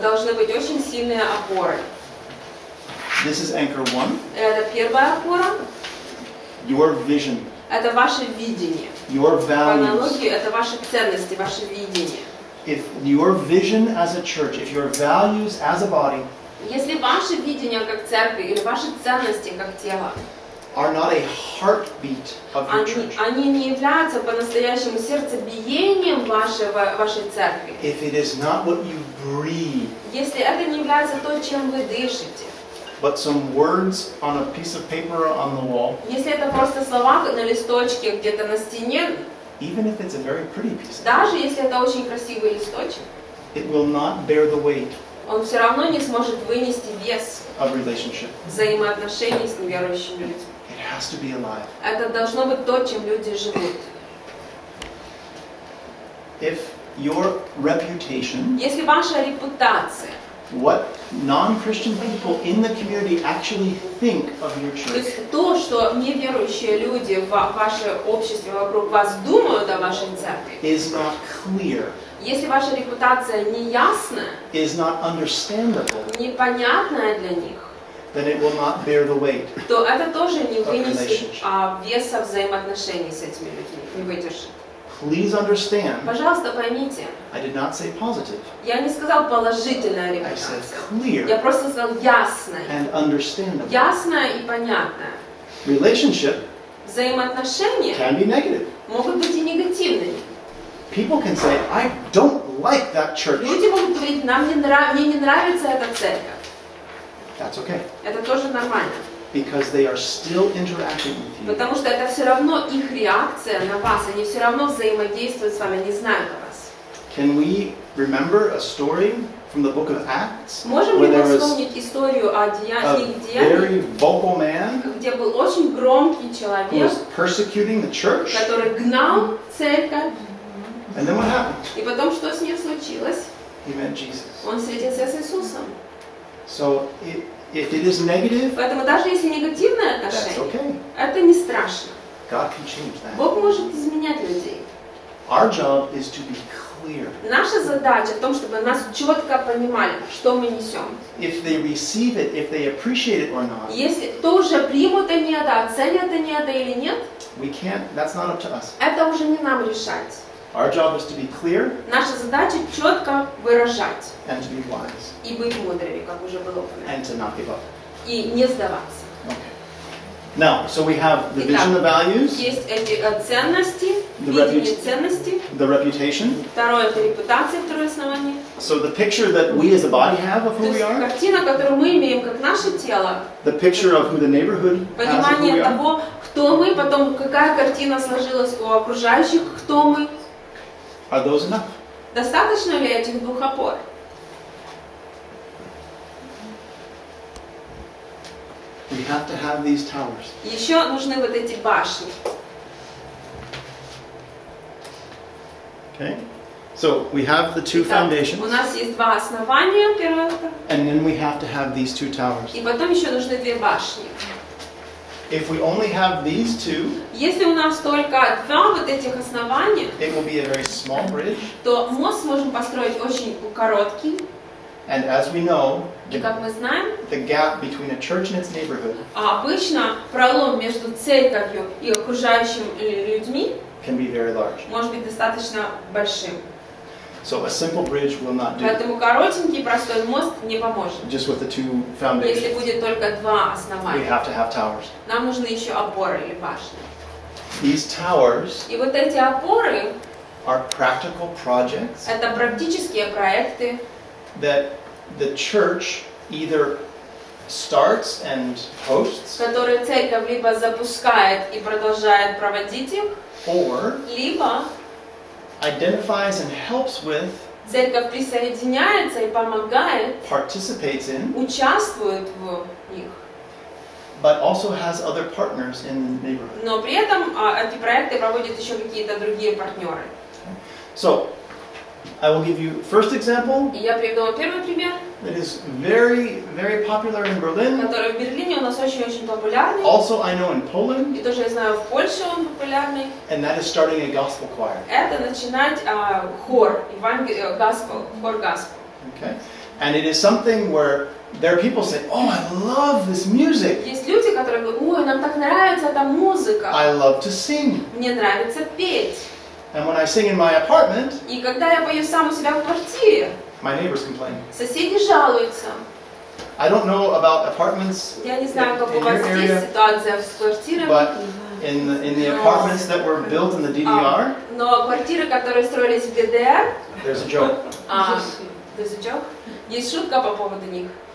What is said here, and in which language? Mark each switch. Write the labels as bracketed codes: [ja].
[ru] должны быть очень сильные опоры. [en] This is anchor one, [ru] Это первая опора, [en] your vision, [ru] это ваше видение. [en] your [ru] По [en] values. [ru] аналогии, это ваши ценности, ваше видение. [en] If your vision as a church, if your values as a body [ru] Если ваше видение как церкви или ваши ценности как тело, [en] are not a heartbeat of your church, [ru] они не являются по-настоящему сердцебиением вашей церкви, [en] if it is not what you breathe, [ru] если это не является то, чем вы дышите, [en] but some words on a piece of paper on the wall, [ru] если это просто слова на листочке где-то на стене, [en] even if it's a very pretty piece, [ru] даже если это очень красивый листочек, [en] it will not bear the weight [ru] он все равно не сможет вынести вес [en] of relationship. [ru] взаимоотношений с неверующими людьми. [en] It has to be alive. [ru] Это должно быть то, чем люди живут. [en] If your reputation, [ru] Если ваша репутация, [en] what non-Christian people in the community actually think of your [ru] то [en] church, [ru] есть то, что неверующие люди в вашем обществе вокруг вас думают о вашей церкви, [en] is not clear, [ru] если ваша репутация неясная, [en] is not understandable, [ru] непонятная для них, [en] then it will not bear the weight. [ru] то это тоже не [en] Of [ru] вынесет [en] relationship. [ru] веса взаимоотношений с этими людьми, не выдержит. [en] Please understand, [ru] Пожалуйста, поймите, [en] I did not say positive. [ru] я не сказал положительная [en] I said [ru] репутация. Я [en] clear [ru] просто сказал ясная. [en] and understandable. [ru] Ясная и понятная. [en] Relationship [ru] Взаимоотношения [en] can be negative. [ru] могут быть и негативными. [en] People can say, I don't like that church. [ru] Люди могут говорить, мне не нравится эта церковь. [en] That's okay, [ru] Это тоже нормально. [en] because they are still interacting with you. [ru] Потому что это все равно их реакция на вас. Они все равно взаимодействуют с вами, они знают о вас. [en] Can we remember a story from the book of Acts [ru] Можем [en] where [ru] ли [en] there [ru] мы [en] was [ru] вспомнить историю о [en] a [ru] книге Деяний, [en] very vocal man [ru] где был очень громкий [en] who [ru] человек, [en] was persecuting the church? [ru] который гнал церковь, [en] And then what happened? [ru] И потом что с ним случилось? [en] He met Jesus. [ru] Он встретился с Иисусом. [en] So if it is negative, [ru] Поэтому даже если негативное [en] that's [ru] отношение, [en] okay. [ru] это не страшно. [en] God can change that. [ru] Бог может изменять людей. [en] Our job is to be clear. [ru] Наша задача в том, чтобы нас четко понимали, что мы несем. [en] If they receive it, if they appreciate it or not, [ru] Если кто уже примут они это, оценят они это или нет, [en] we can't, that's not up to us. [ru] это уже не нам решать. [en] Our job is to be clear [ru] Наша задача четко выражать [en] and to be wise [ru] и быть мудрыми, как уже было упомянуто, [en] and to not give up. [ru] и не сдаваться. [en] Okay. Now, so we have the vision, the values, [ru] Есть эти ценности, [en] The [ru] видение [en] reputation. [ru] ценностей. [en] the reputation. [ru] Второе – это репутация, второе основание. [en] So the picture that we as a body have of [ru] То [en] who we [ru] есть [en] are, [ru] картина, которую мы имеем как наше тело, [en] the picture of who the neighborhood has of who [ru] понимание [en] we are. [ru] того, кто мы, потом какая картина сложилась у окружающих, кто мы. [en] Are those enough? [ru] Достаточно ли этих двух опор? [en] We have to have these towers. [ru] Еще нужны вот эти башни. [en] Okay? So we have the two [ru] Итак, [en] foundations, [ru] у нас есть два основания, первое, [en] and then we have to have these two towers. [ru] и потом еще нужны две башни. [en] If we only have these two, [ru] Если у нас только два вот этих основания, [en] it will be a very small bridge, [ru] то мост можем построить очень короткий, [en] and as we know, [ru] и как мы знаем, [en] the gap between a church and its neighborhood [ru] а обычно пролом между церковью и окружающими людьми [en] can be very large. [ru] может быть достаточно большим. [en] So a simple bridge will not do, [ru] Поэтому коротенький простой мост не поможет. [en] just with the two [ru] Если [en] foundations. [ru] будет только два [en] We [ru] основания, [en] have to have towers. [ru] нам нужны еще опоры или башни. [en] These towers [ru] И вот эти опоры [en] are practical projects [ru] – это практические проекты, [en] that the church either starts and hosts, [ru] которые церковь либо запускает и продолжает проводить их, [en] or [ru] либо [en] identifies and helps with, [ru] церковь присоединяется и помогает, [en] participates in, [ru] участвует в них. [en] but also has other partners in the neighborhood. [ru] Но при этом эти проекты проводят еще какие-то другие партнеры. [en] So, I will give you first example [ru] И я приведу вам первый пример, [en] that is very, very popular in Berlin. [ru] который в Берлине у нас очень-очень популярный. [en] Also, I know in Poland, [ru] И тоже я знаю, в Польше он популярный. [en] and that is starting a gospel choir. [ru] Это начинать хор, хор госпел. [en] Okay, and it is something where there are people say, "Oh, I love this music. [ru] Есть люди, которые говорят, ой, нам так нравится эта музыка, [en] I love to sing." [ru] мне нравится петь. [en] And when I sing in my apartment, [ru] И когда я пою сам у себя в квартире, [en] my neighbors complain. [ru] соседи жалуются. [en] I don't know about apartments [ru] Я не знаю, как у [en] in [ru] вас [en] your [ru] здесь [en] area, [ru] ситуация с квартирами, [en] but in the apartments that were built in the DDR, [ru] но квартиры, которые строились в ГДР, [en] there's a joke. [ru] есть шутка по поводу них.